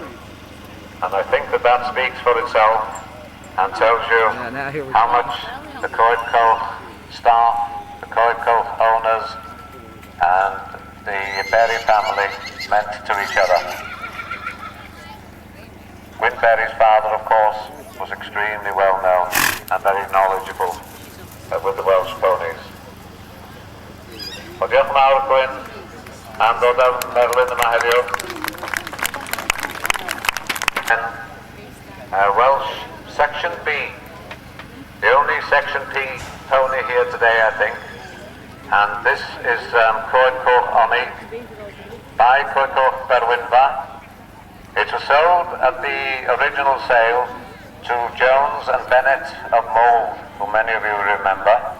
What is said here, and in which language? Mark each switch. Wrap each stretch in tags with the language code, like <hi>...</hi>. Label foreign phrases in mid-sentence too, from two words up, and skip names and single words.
<en>And I think that speaks for itself and tells you how much the Coed Coch staff, the Coed Coch owners, and the Berry family meant to each other. Gwyn Berry's father, of course, was extremely well known and very knowledgeable with the Welsh ponies.</en> <cy>Wel, diolch yn fawr, Gwyn, am ddod â'r Merlin yma heddiw.</cy> <en>Welsh Section B, the only Section P pony here today, I think. And this is Coed Coch Oni by Coed Coch Berwynfa. It was sold at the original sale to Jones and Bennett of Mold, who many of you remember.</en>